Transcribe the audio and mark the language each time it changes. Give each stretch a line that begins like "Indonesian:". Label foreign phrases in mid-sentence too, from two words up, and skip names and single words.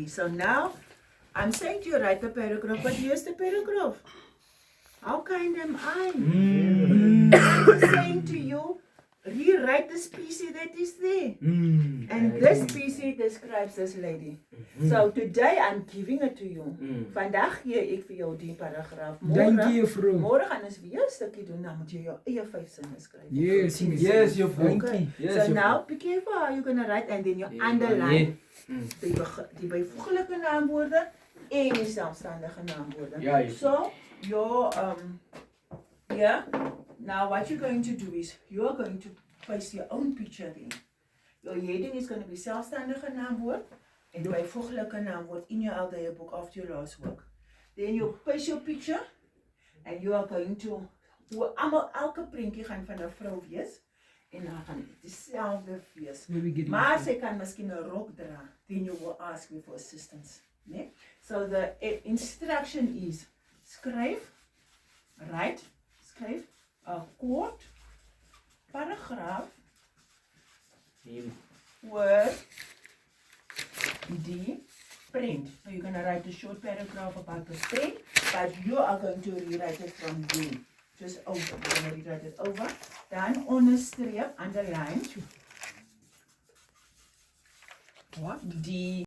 English: So now I'm saying to you, write the paragraph, but here's the paragraph. How kind am I? I'm saying to you, rewrite this PC that is there. And this PC describes this lady. So today I'm giving it to you.
Afrikaans: Vandag gee ek vir jou die paragraaf. Dankie juffrou. Môre gaan ons weer 'n stukkie doen, dan moet jy jou eie 5 sinne skryf.
English: Yes, Yes, your friend. Okay. Yes, So your now be careful how you're gonna write and then you underline
Afrikaans: die byvoeglike naamwoorde en die selfstandige naamwoorde. Ja, juffrou.
English: So your yeah. Now what you're going to do is you're going to place your own picture in. Your heading is going to be
Afrikaans: selfstandige naamwoord en byvoeglike naamwoord
English: in your LDA book after your last work. Then you place your picture and you are going to
Afrikaans: elke prentjie gaan van 'n vrou wees en dan gaan dieselfde wees. Maar sy kan miskien 'n rok dra.
English: Then you will ask me for assistance.
Afrikaans: Nee?
English: So the instruction is
Afrikaans: skryf, skryf 'n kort paragraaf oor die print.
English: So you're going to write a short paragraph about the print, but you are going to rewrite it from there. Just over.
Afrikaans: Wanneer jy dit over, dan onderstreep,
English: underline What?
Afrikaans: die